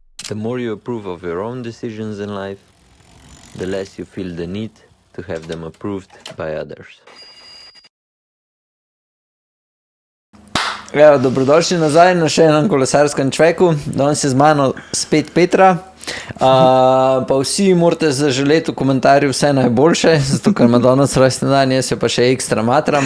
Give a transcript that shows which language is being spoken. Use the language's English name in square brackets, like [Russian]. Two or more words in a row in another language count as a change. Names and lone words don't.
[English] The more you approve of your own decisions in life, the less you feel the need to have them approved by others. [Slovenian] Evo, dobrodošli nazaj na še enem kolesarskem čveku. Danes je z mano spet Petra. Pa vsi morate zaželeti v komentarju vse najboljše, zato ker ima danes rojstni dan, jaz jo pa še ekstra matram.